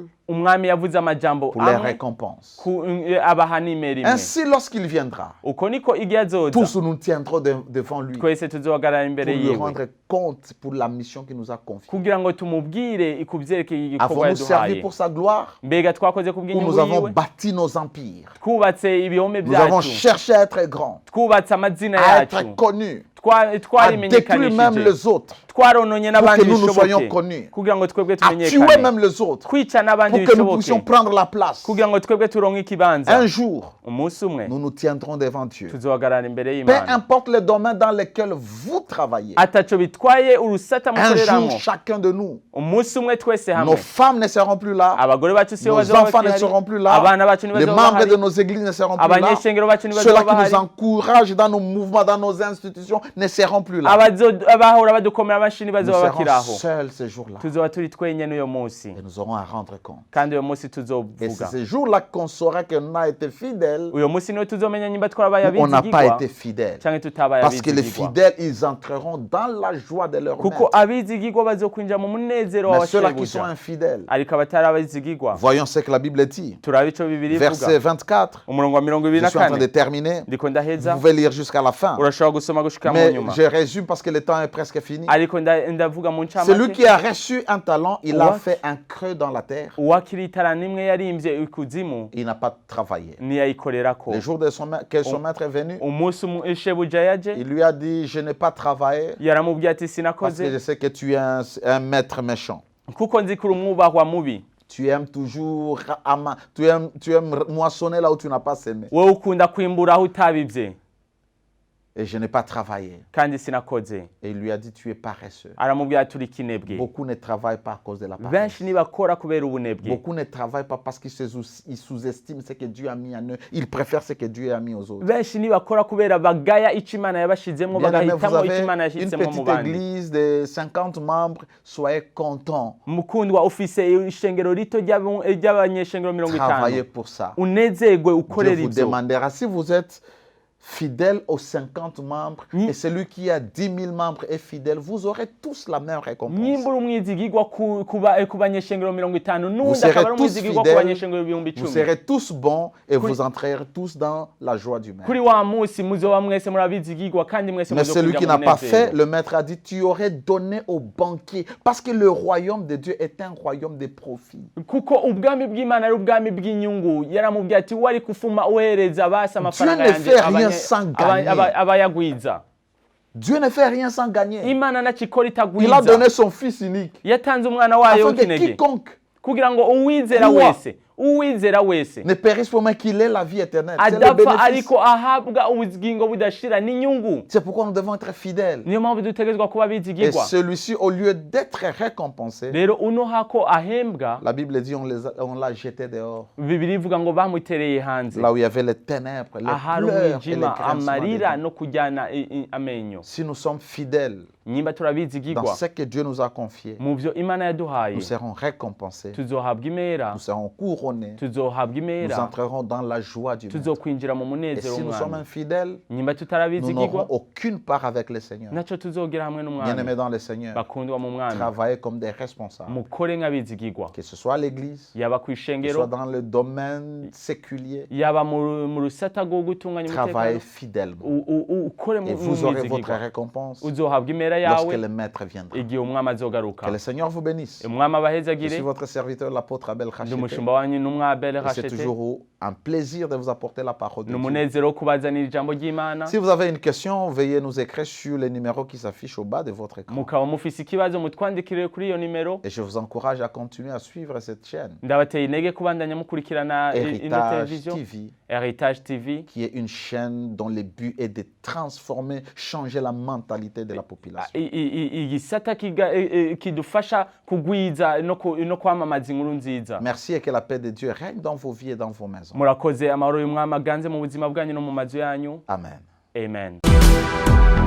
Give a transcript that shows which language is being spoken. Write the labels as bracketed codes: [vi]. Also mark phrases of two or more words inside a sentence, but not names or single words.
[rn] umwami yavuze amajambo [fr] pour les récompenses. [rn] abaha nimero imwe. [fr] Ainsi, lorsqu'il viendra, [rn] uko niko igihe azoza [fr] tous nous tiendrons devant lui [rn] twese tuzohagarara [fr] pour [rn] imbere [fr] lui [rn] yiwe [fr] rendre compte pour la mission qu'il nous a confiée. [rn] kugira ngo tumubwire ikuvyerekeye igikorwa [fr] Avons-nous servi [rn] yaduhaye. [fr] pour sa gloire [rn] Mbega twakoze [fr] ou nous [rn] kubw'inyungu [fr] avons [rn] yiwe? [fr] bâti nos empires? [rn] Twubatse ibihome [fr] Nous avons [rn] byacu, [fr] cherché à être grands, [rn] twubatse amazina [fr] à [rn] yacu, [fr] être connus, à détruire même [rn] twarimenyekanishije, [fr] les autres, [rn] twarononye [fr] pour [rn] n'abandi [fr] que nous nous soyons [rn] bishoboke [fr] connus, [rn] kugira ngo twebwe [fr] à tuer [rn] tumenyekane, [fr] même les autres, [rn] kwica n'abandi [fr] pour que nous puissions [rn] bishoboke [fr] prendre la place. [rn] kugira ngo twebwe turonke ikibanza. [fr] Un jour, [rn] Umunsi umwe [fr] nous nous tiendrons devant Dieu. [rn] tuzohagarara imbere [fr] Peu [rn] y'Imana. [fr] importe les domaines dans lesquels vous travaillez, [rn] Ataco bitwaye urusata [fr] un jour, [rn] mukoreramo. [fr] chacun de nous, [rn] Umunsi umwe twese [fr] nos [rn] hamwe, [fr] femmes ne seront plus là, [rn] abagore bacu sibo [fr] nos [rn] bazoba [fr] enfants ne [rn] bakihari, [fr] seront plus là, [rn] abana bacu [fr] les [rn] ntibazoba [fr] membres de [rn] bahari, [fr] nos églises ne seront plus là, [rn] abanyeshengero bacu [fr] ceux-là [rn] ntibazoba [fr] qui nous [rn] bahari, [fr] encouragent dans nos mouvements, dans nos institutions, ne seront plus là. [rn] abahora badukomera amashyi [fr] Nous [rn] ntibazoba [fr] serons [rn] bakiri aho. [fr] seuls ces jours-là [rn] Tuzoba turi twenyene uyo munsi, [fr] et nous aurons à rendre compte. [rn] kandi uyo munsi [fr] Et c'est [rn] tuzovuga. [fr] ces jours-là qu'on saura qu'on a été fidèle [rn] Uyo munsi niwe tuzomenya nimba twarabaye [fr] ou on n'a pas [rn] abizigirwa [fr] été fidèle. [rn] canke tutabaye [fr] Parce que les [rn] abizigirwa. [fr] fidèles, ils entreront dans la joie de leur [rn] Kuko [fr] maître. [rn] abizigirwa bazokwinjira mu munezero [fr] Mais ceux-là qui sont [rn] w'abashebuja, [fr] infidèles, [rn] ariko abatari abizigirwa [fr] voyons ce que la Bible dit. [rn] turabe ico Bibiri ivuga. [fr] Verset 24, [rn] Umurongo wa [fr] je suis en train de [rn] 24 [fr] terminer. [rn] ndiko [fr] Vous [rn] ndaheza, [fr] pouvez lire jusqu'à la fin. [rn] urashobora gusoma gushika mu [fr] Mais [rn] nyuma, [fr] je résume parce que le temps est presque fini. [rn] ariko ndavuga mu [fr] Celui [rn] ncamake. [fr] qui a reçu un talent, il a What? fait un creux dans la terre. [rn] Uwakiri itarana imwe yarimvye ikuzimu [fr] Il n'a pas travaillé. [rn] niyayikorerako. [fr] Le jour de que son maître est venu, [rn] Umunsi shebuja yaje [fr] il lui a dit, je n'ai pas travaillé [rn] yaramubwiye ati [fr] parce [rn] sinakoze [fr] que je sais que tu es un maître méchant. [rn] kuko nzi kuri umwubahwa mubi, [fr] Tu aimes toujours tu aimes moissonner là où tu n'as pas semé. [rn] wowe ukunda kwimbura aho utabivye, [fr] Et je n'ai pas travaillé. [rn] kandi sinakoze. [fr] Et il lui a dit, tu es paresseux. [rn] Aramubwira ati uri kinebwe. [fr] Beaucoup ne travaillent pas à cause de la paresse. [rn] Benshi ntibakora kubera ubunebwe, [fr] Beaucoup ne travaillent pas parce qu'ils sous-estiment ce que Dieu a mis en eux. Ils préfèrent ce que Dieu a mis aux autres. [rn] benshi ntibakora kubera bagaya ico Imana yabashizemwo, [fr] Bien-aimés, vous [rn] bagahitamo ico [fr] avez [rn] Imana [fr] une [rn] yashizemwo mu [fr] petite [rn] bandi. [fr] église de 50 membres, soyez contents. [rn] Mukundwa, ufise ishengero rito ry'abanyeshengero 50, [fr] Travaillez pour ça. [rn] unezerwe [fr] Dieu [rn] ukorera [fr] vous [rn] ivyo. [fr] demandera si vous êtes fidèle aux 50 membres et celui qui a 10 000 membres est fidèle, vous aurez tous la même récompense. [rn] Nyimba uri umwizigirwa ku banyeshengero 50 [fr] Vous [rn] n'undi [fr] serez [rn] akaba ari [fr] tous [rn] umwizigirwa ku [fr] fidèles, [rn] banyeshengero 10,000. [fr] vous serez tous bons et vous entrerez tous dans la joie du maître. [rn] Kuri wa munsi muzoba mwese muri abizigirwa kandi mwese [fr] Mais celui qui n'a [rn] muzokwinjira [fr] pas [rn] mu [fr] fait, [rn] munezero. [fr] le maître a dit, tu aurais donné au banquier. Parce que le royaume de Dieu est un royaume de profit. [rn] Kuko ubwami bw'Imana ari ubwami bw'inyungu, yaramubwiye ati wari kufuma uhereza basi amafaranga [fr] Dieu ne fait rien sans gagner. [rn] abayagwiza. [fr] Dieu ne fait rien sans gagner. [rn] Imana ntakikora [fr] Il a [rn] itagwiza, [fr] donné son fils unique. [rn] yatanze umwana wayo [fr] Afin que [rn] w'ikinege [fr] quiconque [rn] kugira ngo uwizera wese [fr] ne périsse pour moi qu'il ait la vie éternelle. C'est le [rn] adapfa [fr] bénéfice. [rn] ariko ahabwa ubugingo budashira n'inyungu. [fr] C'est pourquoi nous devons être fidèles. [rn] Niyo mpamvu dutegerezwa kuba [fr] Et [rn] bizigirwa. [fr] celui-ci, au lieu d'être récompensé, [rn] Rero uno hako ahembwa, [fr] la Bible dit on l'a jeté dehors. [rn] Bibiri ivuga ngo bamutereye hanze, [fr] Là où il y avait les ténèbres, les [rn] ahari [fr] pleurs et les [rn] umwijima, [fr] grincements des [rn] amarira [fr] dents. [rn] no kujyana amenyo. [fr] Si nous sommes fidèles [rn] Nyimba [fr] dans [rn] turabizigirwa [fr] ce que Dieu nous a confié, [rn] mu byo Imana yaduhaye, [fr] nous serons récompensés, [rn] tuzohabwa imera, [fr] nous serons couronnés, [rn] tuzohabwa [fr] nous [rn] imera, [fr] entrerons dans la joie du maître. [rn] tuzokwinjira mu [fr] Et [rn] munezero [fr] si nous sommes [rn] w'Umwami. [fr] infidèles, [rn] Nyimba [fr] nous [rn] tutarabizigirwa, [fr] n'aurons aucune part avec le Seigneur. [rn] naco tuzogira hamwe [fr] Bien-aimés [rn] n'Umwami. [fr] dans le Seigneur, [rn] Bakundwa mu Mwami, [fr] travaillez comme des responsables, [rn] mukore nk'abizigirwa, [fr] que ce soit à l'église, [rn] yaba [fr] que ce soit [rn] kw'ishengero, [fr] dans le domaine séculier, [rn] yaba mu rusata rwo gutunganya [fr] travaillez [rn] umutekano, [fr] fidèlement. [rn] ukore [fr] Et vous aurez votre [rn] mwizigirwa, [fr] récompense [rn] uzohabwa imera [fr] lorsque [rn] yawe [fr] le maître viendra. [rn] igihe umwami azogaruka. [fr] Que le Seigneur vous bénisse. [rn] Umwami [fr] Je [rn] abahezagire. [fr] suis votre serviteur, l'apôtre Abel Ndi Khachete. [rn] umushumba wanyu n'umwa Abel [fr] Et c'est [rn] Rachete. [fr] toujours un plaisir de vous apporter la parole de [rn] Ni [fr] Dieu. [rn] umunezero wo kubazanira ijambo ry'Imana. [fr] Si vous avez une question, veuillez nous écrire sur les numéros qui s'affichent au bas de votre écran. [rn] Mukaba mufise ikibazo mutwandikire kuri iyo nimero. [fr] Et je vous encourage à continuer à suivre cette chaîne, Ndabateye intege kubandanya mukurikirana ino Héritage [rn] televiziyo [fr] TV, Héritage TV, qui est une chaîne dont le but est de transformer, changer la mentalité de la population. [rn] igisata kidufasha kugwiza no kwamamaza inkuru nziza. [fr] Merci et que la paix de Dieu règne dans vos vies et dans vos maisons. [rn] Murakoze, amahoro y'Umwami aganze mu buzima bwanyu no mu mazu yanyu. [fr] Amen. [rn] Amen.